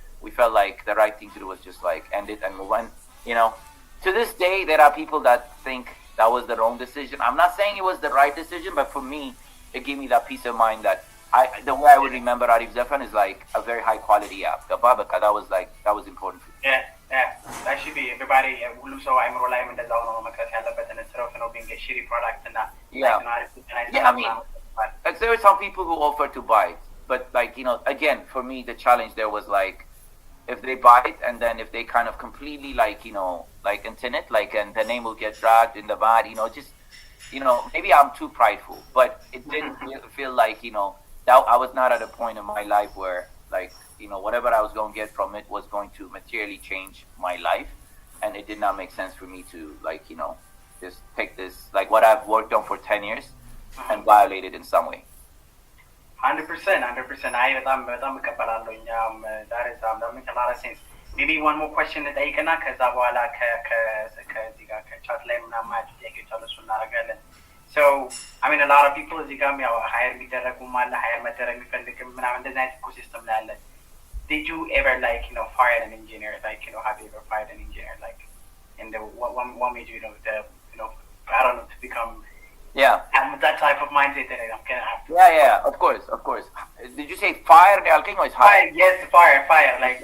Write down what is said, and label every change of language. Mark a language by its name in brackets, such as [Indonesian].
[English] We felt like the right thing to do was just like end it and move on, you know. To this day, there are people that think that was the wrong decision. I'm not saying it was the right decision, but for me, it gave me that peace of mind that the way I would remember Arif Zafan is like a very high quality app. The Babaka, that was important. Yeah, that should be everybody. [Amharic] ሁሉም ሰው አይምሮ ላይም እንደዛው ነው መቅረት ያለበት [English] instead of being a shitty product and yeah, I mean, like, there were some people who offered to buy it, but like, you know, again, for me, the challenge there was like, if they buy it and then if they kind of completely like, you know, like intend it, like, and the name will get dragged in the bad, you know, just, you know, maybe I'm too prideful, but it didn't feel like, you know, that I was not at a point in my life where like, you know, whatever I was going to get from it was going to materially change my life, and it did not make sense for me to like, you know, just take this, like what I've worked on for 10 years and violate it in some way. 100%. I [Amharic] በጣም እቀበላለሁ። [English] that is that makes a lot of sense. Maybe one more question [Amharic] ልጠይቅና ከዛ በኋላ ከዚህ ጋር ከቻት ላይ ምናምን ማለት ጥያቄዎች አሉ እሱ እናደርጋለን። [English] So I mean a lot of people [Amharic] እዚህ ጋር ያው hire የሚደረጉም አለ hire መደረግ የሚፈልግም ምናምን እንደዚህ አይነት ኢኮሲስተም ላይ አለ. [English] Did you ever like, you know, fire an engineer? Like, you know, have you ever fired an engineer? Like, in the what made you, you know, I don't know, to become have that type of mindset that I'm gonna have to. Yeah, of course. Did you say fire? Or is hire? Yes, fire. Like